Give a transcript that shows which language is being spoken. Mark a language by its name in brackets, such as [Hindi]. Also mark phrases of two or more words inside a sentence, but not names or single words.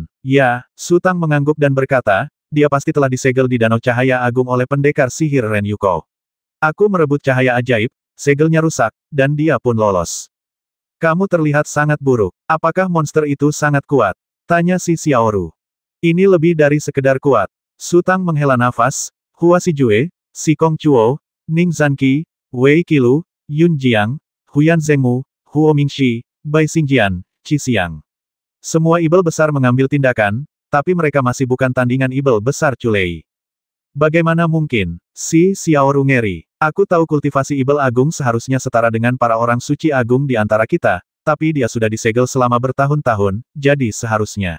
[Indonesian] Ya, Su Tang mengangguk dan berkata, dia pasti telah disegel di Danau Cahaya Agung oleh pendekar sihir Ren Yuko. Aku merebut cahaya ajaib, segelnya rusak, dan dia pun lolos. Kamu terlihat sangat buruk. Apakah monster itu sangat kuat? Tanya si Xiaoru. Ini lebih dari sekedar kuat. Su Tang menghela nafas, Hua Xijue, Si Kong Chuo, Ning Zanqi, Wei Qilu, Yun Jiang, Huyan Zhengmu, Huo Mingxi, Bai Xingjian, Qi Xiang. Semua ibel besar mengambil tindakan, tapi mereka masih bukan tandingan ibel besar Culei. Bagaimana mungkin? Si Xiaoru ngeri. Aku tahu kultivasi ibel agung seharusnya setara dengan para orang suci agung di antara kita, tapi dia sudah disegel selama bertahun-tahun, jadi seharusnya.